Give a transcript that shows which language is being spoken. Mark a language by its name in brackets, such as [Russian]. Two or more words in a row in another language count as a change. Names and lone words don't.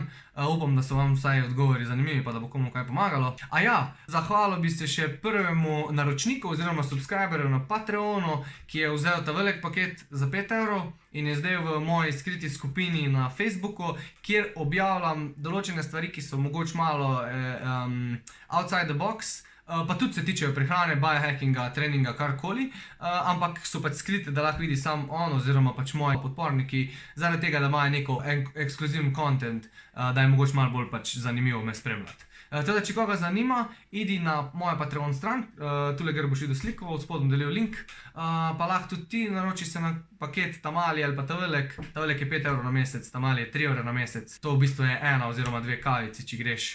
[Slovenian] Upam, da so vam vsaj odgovori zanimivi, pa da bo komu kaj pomagalo. A ja, zahvalil bi se še prvemu naročniku oziroma subscriberju na Patreonu, ki je vzel ta velik paket za 5 evrov in je zdaj v moji skriti skupini na Facebooku, kjer objavljam določene stvari, ki so mogoče malo [English] outside the box, [Slovenian] pa tudi se tičejo prehrane, biohackinga, treninga, karkoli, ampak so pač skrite, da lahko vidi sam on oziroma pač moji podporniki, zaradi tega, da imajo neko ekskluzivni content, da je mogoče malo bolj pač zanimivo me spremljati. Teda, če koga zanima, idi na mojo Patreon stran, tule gre boš videl sliko, od spodom delil link, pa lahko tudi ti naročiš se na paket tamali ali pa ta velik je 5 evrov na mesec, tamali je 3 evre na mesec, to v bistvu je 1 oziroma 2 kavici, če greš.